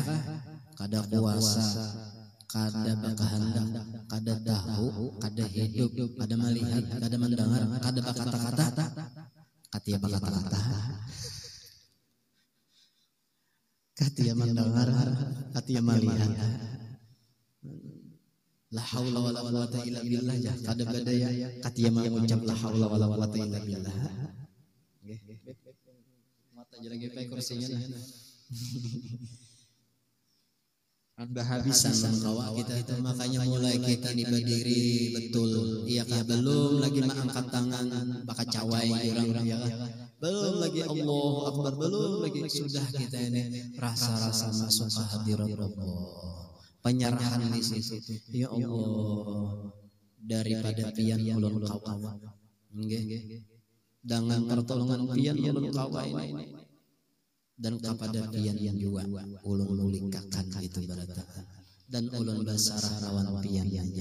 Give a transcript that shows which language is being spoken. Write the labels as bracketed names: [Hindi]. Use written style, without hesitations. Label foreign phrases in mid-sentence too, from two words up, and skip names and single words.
[Banjar] Kada kuasa, kada bakahandak, kada tahu, kada hidup, kada melihat, kada mendengar, kada bakata-kata, katia bakata-kata, katia mendengar, katia melihat. [Arabic] لا حول ولا قوة إلا بالله, [Banjar] kada badaya katia mengucap [Arabic] لا حول ولا قوة إلا بالله. [Banjar] Mata jadi pe kursinya nah. Bahabisan kawa kita itu, makanya mulai kita nih berdiri betul, iya kah? Belum lagi mengangkat tangan baka cawai orang ya kah? Belum lagi [Arabic] الله أكبر, [Banjar] belum lagi sudah kita ini rasa-rasa masuk ke hadirat Allah, penyerahan di situ. [Arabic] يا الله, [Banjar] daripada pian ulun kawa, nggih, dengan pertolongan pian ulun kawa ini, dan kepada pian yang juga ulun mulikakan itu berata, dan ulun basarah lawan pian aja.